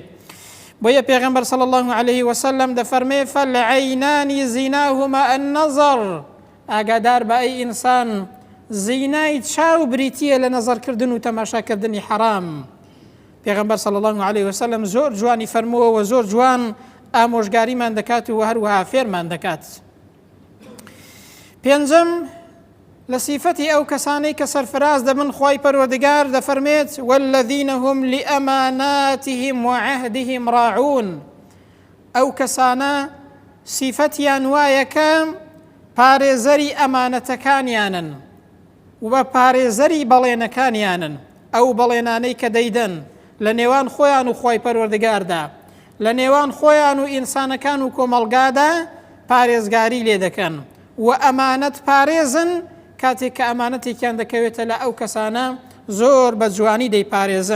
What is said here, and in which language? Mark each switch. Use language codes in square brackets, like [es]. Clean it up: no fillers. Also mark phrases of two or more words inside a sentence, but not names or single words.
[ckb] بۆیە پێغەمبەر [ar] صلی الله عليه وسلم [ckb] دەفەرمێ [ar] فالعینان زیناهما النظر [ckb] ئاگادار بە ئەی ئینسان زینای چاو بریتیە لە نەزەرکردن و تەماشاکردنی حرام. پێغەمبەر [ar] صلی الله عليه وسلم [ckb] زۆر جوانی فەرمووە و زۆر جوان ئامۆژگاریمان دەکات و هەروەها فێرمان دەکات. پێنجەم لە سیفەتی ئەو کەسانەی کە سەرفراز دەبن خوای پەروەردگار دەفەرمێت [ar] والذین هم لأماناتهم وعهدهم [ckb] راعون ئەو کەسانە سیفەتیان وایە کە پارێزەری ئەمانەتەکانیانن و بە پارێزەری بەڵێنەکانیانن ئەو بەڵێنانەی کە دەیدەن لە نێوان خۆیان و خوای پەروەردگاردا لە نێوان خۆیان و ئینسانەکان و کۆمەڵگادا پارێزگاری لێ دەکەن و ئەمانەت پارێزن کاتێک کە ئەمانەتێکیان دەکەوێتە لە ئەو کەسانە زۆر بە جوانی دەیپارێزن.